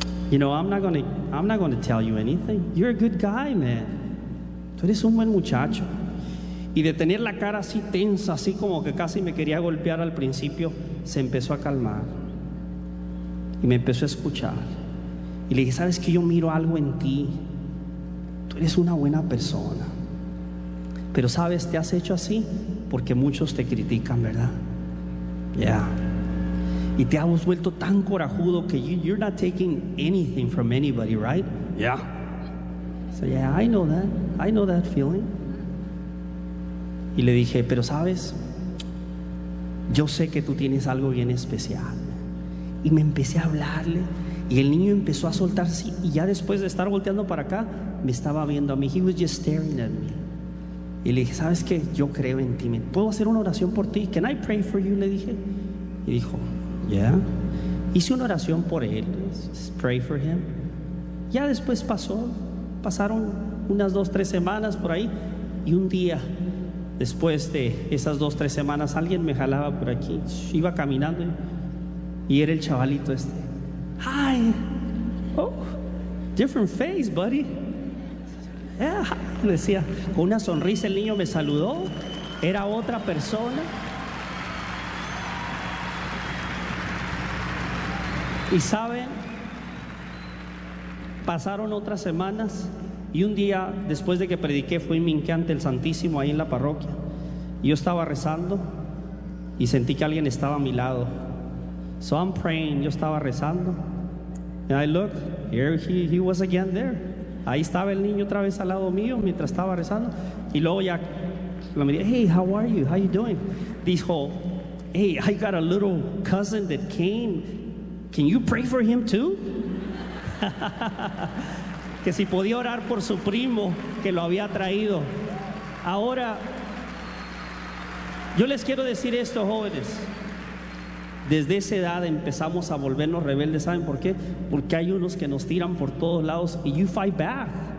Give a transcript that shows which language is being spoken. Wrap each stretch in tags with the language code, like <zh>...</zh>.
<en>You know, I'm not gonna tell you anything. You're a good guy, man.</en> <es>Tú eres un buen muchacho. Y de tener la cara así tensa, así como que casi me quería golpear al principio, se empezó a calmar. Y me empezó a escuchar. Y le dije, ¿sabes qué? Yo miro algo en ti. Tú eres una buena persona. Pero, ¿sabes? Te has hecho así porque muchos te critican, ¿verdad?</es> <en>Yeah.</en> <es>Y te has vuelto tan corajudo que</es> <en>you're not taking anything from anybody, right? Yeah. So, yeah, I know that. I know that feeling.</en> <es>Y le dije, pero sabes, yo sé que tú tienes algo bien especial. Y me empecé a hablarle y el niño empezó a soltarse y ya después de estar volteando para acá, me estaba viendo a mí.</es> <en>He was just staring at me.</en> <es>Y le dije, ¿sabes qué? Yo creo en ti. ¿Puedo hacer una oración por ti?</es> <en>Can I pray for you?</en> <es>Le dije. Y dijo,</es> <en>yeah.</en> <es>Hice una oración por él.</es> <en>Pray for him.</en> <es>Ya después pasó. Pasaron unas 2-3 semanas por ahí y un día... Después de esas 2-3 semanas, alguien me jalaba por aquí. Iba caminando y era el chavalito este.</es> <en>Hi. Oh, different face, buddy.</en> <es>Yeah, decía. Con una sonrisa el niño me saludó. Era otra persona. Y saben, pasaron otras semanas. Y un día, después de que prediqué, fui minqué ante el Santísimo ahí en la parroquia. Yo estaba rezando y sentí que alguien estaba a mi lado.</es> <en>So I'm praying,</en> <es>yo estaba rezando.</es> <en>And I look, here he was again there.</en> <es>Ahí estaba el niño otra vez al lado mío mientras estaba rezando. Y luego ya lo miré,</es> <en>hey, how are you? How you doing? Dijo, hey, I got a little cousin that came. Can you pray for him too?</en> <es>Que si podía orar por su primo que lo había traído. Ahora, yo les quiero decir esto, jóvenes. Desde esa edad empezamos a volvernos rebeldes. ¿Saben por qué? Porque hay unos que nos tiran por todos lados y</es> <en>you fight back.</en>